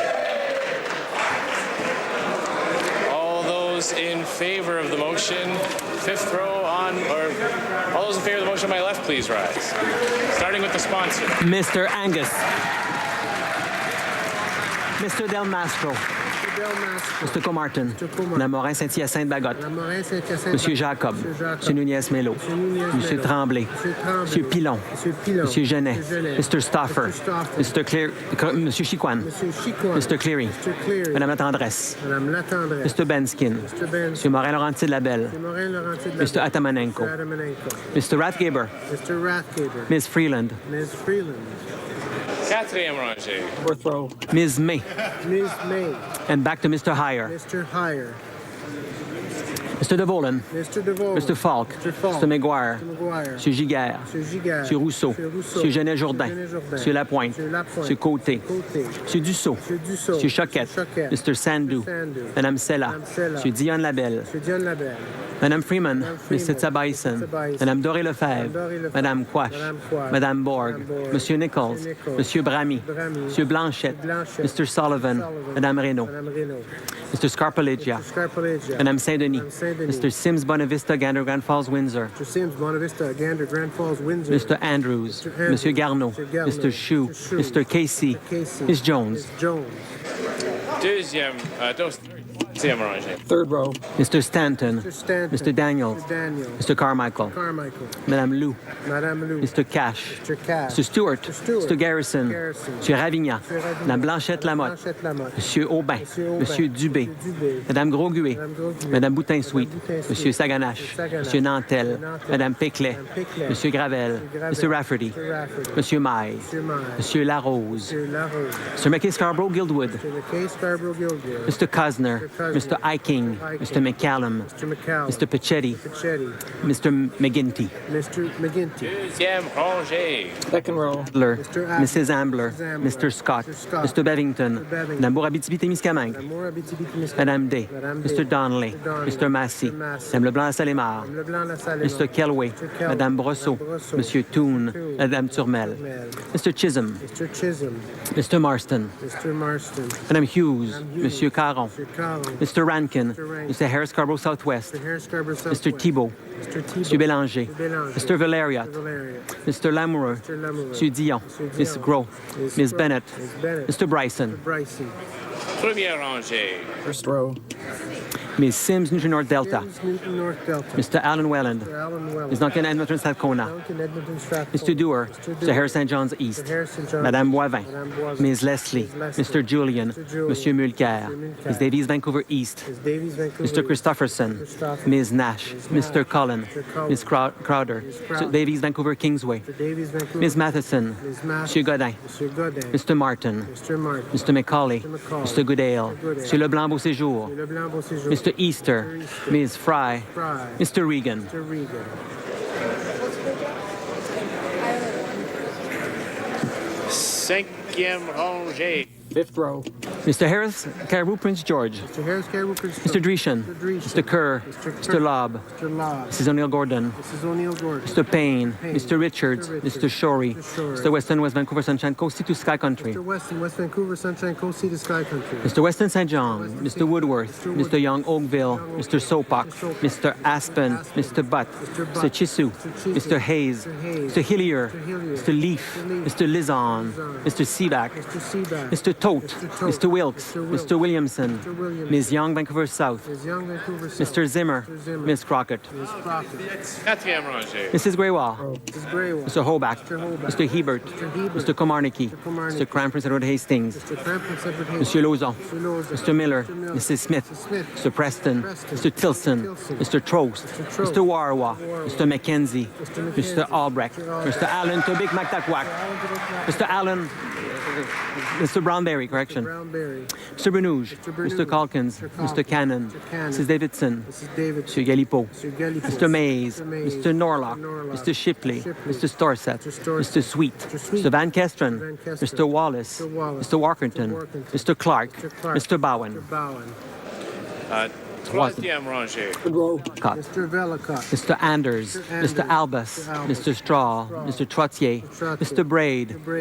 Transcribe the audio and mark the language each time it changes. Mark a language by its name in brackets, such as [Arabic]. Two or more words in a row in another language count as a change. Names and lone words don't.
[English] All those in favor of the motion, fifth row on, or all those in favor of the motion on my left, please rise. Starting with the sponsor. Mr. Angus. Mr. Del Mastro. Delmasco. Mr. Comartin. Mr. Comartin. [French] Mme Morin-Saint-Hyacinthe-Bagotte. Mme Morin-Saint-Hyacinthe. Monsieur Jacob. Monsieur Jacob. Monsieur Nunez-Melo. Monsieur Nunez-Melo. Monsieur Tremblay. Monsieur Tremblay. Monsieur Pilon. Monsieur Pilon. Monsieur Genet. Monsieur Genet. [English] Mr. Stauffer. Mr. Stauffer. [French] Monsieur Chicoine. Monsieur Chicoine. [English] Mr. Cleary. Mr. Cleary. [French] Madame Latendresse. Madame Latendresse. [English] Mr. Benskin. Mr. Benskin. [French] Monsieur Morin-Laurentier-Labelle. Monsieur Morin-Laurentier. [English] Mr. Atamanenko. Mr. Adamanenko. Mr. Rathgaber. Mr. Rathgaber. Ms. Freeland. Ms. Freeland. [French] Quatrième rangée. [English] Fourth row. Ms. May. Ms. May. And back to Mr. Heyer. Mr. Heyer. Mr. DeVolen. Mr. DeVoe. Mr. Falk. Mr. Falk. Mr. McGuire. Mr. McGuire. [French] Monsieur Giguère. Monsieur Giguère. Monsieur Rousseau. Monsieur Rousseau. Monsieur Genet-Jourdain. Monsieur Genet-Jourdain. Monsieur Lapointe. Monsieur Lapointe. Monsieur Côté. Côté. Monsieur Dussault. Monsieur Dussault. Monsieur Choquette. Monsieur Choquette. [English] Mr. Sandou. Mr. Sandou. [French] Madame Sella. Madame Sella. Monsieur Dion Labelle. Monsieur John Labelle. Madame Freeman. Madame Freeman. [English] Mr. Tabaisen. Mr. Tabaisen. [French] Madame Doré Lefebvre. Madame Doré Lefebvre. Madame Quash. Madame Quash. Madame Borg. Madame Borg. Monsieur Nichols. Monsieur Nichols. Monsieur Bramy. Bramy. Monsieur Blanchette. Blanchette. [English] Mr. Sullivan. Sullivan. [French] Madame Reynaud. Madame Reynaud. [English] Mr. Scarpalegia. Mr. Scarpalegia. [French] Madame Saint-Denis. Madame Saint-Denis. [English] Mr. Sims Bonavista, Gander, Grand Falls, Windsor. Mr. Sims, Bonavista, Gander, Grand Falls, Windsor. Mr. Andrews. Mr. Andrews. [French] Monsieur Garneau. [English] Mr. Garneau. Mr. Chou. Mr. Chou. Mr. Casey. Mr. Casey. Ms. Jones. Ms. Jones. [French] Deuxième rangée. [English] Third row. Mr. Stanton. Mr. Stanton. Mr. Daniels. Mr. Daniels. Mr. Carmichael. Carmichael. [French] Madame Lou. Madame Lou. [English] Mr. Cash. Mr. Cash. Mr. Stewart. Mr. Stewart. Mr. Garrison. Garrison. [French] Monsieur Ravignan. Monsieur Ravignan. Madame Blanchette Lamotte. Blanchette Lamotte. Monsieur Aubin. Monsieur Aubin. Monsieur Dubé. Monsieur Dubé. Madame Grosguet. Madame Grosguet. Madame Boutin-Sweet. Madame Boutin-Sweet. Monsieur Saganache. Monsieur Saganache. Monsieur Nantel. Monsieur Nantel. Madame Péclet. Madame Péclet. Monsieur Gravel. Monsieur Gravel. [English] Mr. Rafferty. [French] Monsieur Rafferty. Monsieur Maille. Monsieur Maille. Monsieur Larose. Monsieur Larose. [English] Mr. McKay Scarborough Guildwood. Mr. McKay Scarborough Guildwood. Mr. Cosner. Mr. Cosner. Mr. Iking. Mr. McCallum. Mr. McCallum. Mr. Pachetti. Pachetti. Mr. McGinty. Mr. McGinty. Deuxième rangée. Second row. Mr. Adler. Mrs. Ambler. Mrs. Ambler. Mr. Scott. Mr. Scott. Mr. Bevington. Mr. Bevington. [French] Madame Bourabitibi-Témiscamingue. Madame Moore, Abitibi-Témiscamingue. Madame Day. Madame Day. [English] Mr. Donnelly. Mr. Donnelly. Mr. Massey. Mr. Massey. [French] Madame Leblanc-Salémar. Madame Leblanc-Lassalle. [English] Mr. Kelway. Mr. Kelway. [French] Madame Brosseau. Madame Brosseau. Monsieur Toon. Toon. Madame Turmel. Turmel. [English] Mr. Chisholm. Mr. Chisholm. Mr. Marston. Mr. Marston. [French] Madame Hughes. Madame Hughes. Monsieur Caron. [English] Mr. Caron. Mr. Rankin. Mr. Rankin. Mr. Harris Scarborough Southwest. Mr. Harris Scarborough Mr. Southwest. Thibault. Mr. Thibault. [French] Monsieur Bélanger. [English] Mr. Bélanger. Mr. Valeriot. Mr. Valeria. Mr. Lamoureux. Mr. Lamoureux. [French] Monsieur Dion. Monsieur [English] Miss Dion. Gros. Miss Miss Gros. Bennett. Miss Bennett. Mr. Bryson. Mr. Bryson. [French] Première rangée. [English] First row. Ms. Sims, Newton North Delta. James Newton, North Delta. Mr. Alan Welland. Mr. Alan Wells. Ms. Duncan Edmonton, South Kona. Duncan Edmonton, Strathcona. Mr. Dewar. Mr. Mr. Harris St. John's East. Mr. Harrison John. [French] Madame Boivin. Madame Boivin. [English] Ms. Leslie. Ms. Leslie. Mr. Julian. Mr. Julian. [French] Monsieur Mulcair. [English] Mr. Mulcair. Ms. Davies, Vancouver East. Ms. Davies, Vancouver. Mr. Christopherson. Christopherson. Ms. Nash. Ms. Mr. Cullen. Mr. Cullen. Ms. Crowder. Ms. Mr. Crowder. Davies, Vancouver Kingsway. Mr. Davies, Vancouver. Ms. Matheson. Ms. Matheson. [French] Monsieur Godin. [English] Mr. Godin. Mr. Martin. Mr. Martin. Mr. Macaulay. Mr. Macaulay. Mr. Goodale. Mr. Goodale. [French] Monsieur Leblanc Beauséjour. [English] Mr. Leblanc Beauséjour. Mr. Easter. Mr. Easter. Ms. Fry. Fry. Mr. Regan. Mr. Regan. [French] Cinquième rangée. [English] Fifth row. Mr. Harris, Caribou, Prince George. Mr. Harris, Caribou, Prince Mr. Dreeshen. Mr. Dreeshen. Mr. Kerr. Mr. Mr. Kerr. Lobb. Mr. Lobb. Mrs. O'Neill Gordon. Mrs. O'Neill Gordon. Mr. Payne. Payne. Mr. Richards. Mr. Richards. Mr. Shorey. Mr. Shorey. Mr. Weston, West Vancouver, Sunshine Coast, Sea to Sky Country. Mr. Weston, West Vancouver, Sunshine Coast, Sea to Sky Country. Mr. Weston St. John. Weston Mr. St. Woodworth. Mr. Mr. Young Oakville. Young Mr. Sopak. Mr. Sopak. Mr. Aspen. Mr. Butt. Mr. Mr. Butt. Chisu. Mr. Chisu. Mr. Hayes. Mr. Hayes. Mr. Hillier. Mr. Hillier. Mr. Leaf. Mr. Leaf. Mr. Lizon. Lizon. Mr. Seaback. Mr. Seaback. Mr. Tote. Mr. Tote. Mr. Wilkes. Mr. Wilkes. Mr. Williamson. Mr. Williamson. Ms. Young, Vancouver South. Ms. Young, Vancouver South. Mr. Zimmer. Mr. Zimmer. Ms. Crockett. Ms. Crockett. [French] Quatrième rangée. [English] Mrs. Graywall. Mrs. Graywell. Mr. Hoback. Mr. Hoback. Mr. Hebert. Mr. Hebert. Mr. Komarnicki. Mr. Komarnicki. Mr. Cranford Edward Hastings. Mr. Crampton, Edward Hayes. [French] Monsieur Lauzon. [English] Mr. Lauzon. Mr. Miller. Mr. Miller. Mrs. Smith. Mr. Smith. Mr. Preston. Preston. Mr. Tilson. Tilson. Mr. Trost. Mr. Trost. Mr. Warwa. Warwa. Mr. McKenzie. Mr. McKenzie. Mr. Albrecht. Mr. Albrecht. Mr. Allen Tobik Mactaquac. Mr. Allen. Mr. Brownberry, correction. Brownberry. Mr. Bernouge. Mr. Bernouge. Mr. Calkins. Mr. Mr. Calkins. Cannon. Mr. Cannon. Mrs. Davidson. Mrs. Davidson. Mr. Galipo. Mr. Galipo. Mr. Mays. Mr. Mays. Mr. Norlock. Mr. Norlock. Mr. Shipley. Shipley. Mr. Storsett. Mr. Storsett. Mr. Sweet. Mr. Sweet. Mr. Van Kesteren. Van Kesteren. Mr. Wallace. Mr. Wallace. Mr. Walkerton. Mr. Walkerton. Mr. Clark. Mr. Clark. Mr. Bowen. Mr. Bowen. [French] Troisième rangée. [English] Cut. Mr. Vellicott. Mr. Anders. Mr. Anders. Mr. Albus. Mr. Albus. Mr. Straw. Mr. Trottier. Trottier. Mr. Braid. Mr. Braid.